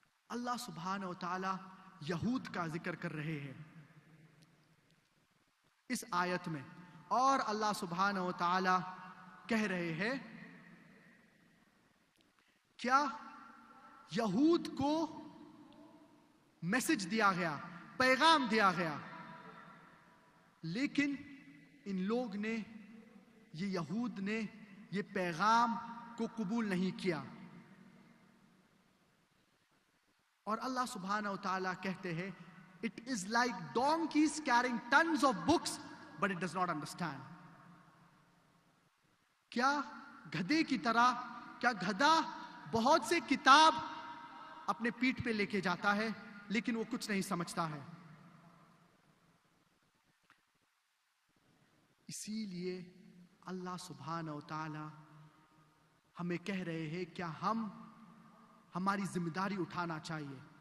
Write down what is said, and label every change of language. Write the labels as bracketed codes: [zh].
[ur] اللہ سبحانہ و تعالی یہود کا ذکر کر رہے ہیں اس آیت میں، اور اللہ سبحانہ و تعالی کہہ رہے ہیں کیا یہود کو میسج دیا گیا، پیغام دیا گیا، لیکن ان لوگ نے، یہ یہود نے یہ پیغام کو قبول نہیں کیا. اور اللہ سبحانہ و تعالیٰ کہتے ہیں [en] it is like donkeys carrying tons of books but it does not understand. [ur] کیا گدھے کی طرح، کیا گدھا بہت سے کتاب اپنے پیٹھ پہ لے کے جاتا ہے لیکن وہ کچھ نہیں سمجھتا ہے. اسی لیے اللہ سبحانہ و تعالی ہمیں کہہ رہے ہیں کیا ہماری ذمہ داری اٹھانا چاہیے.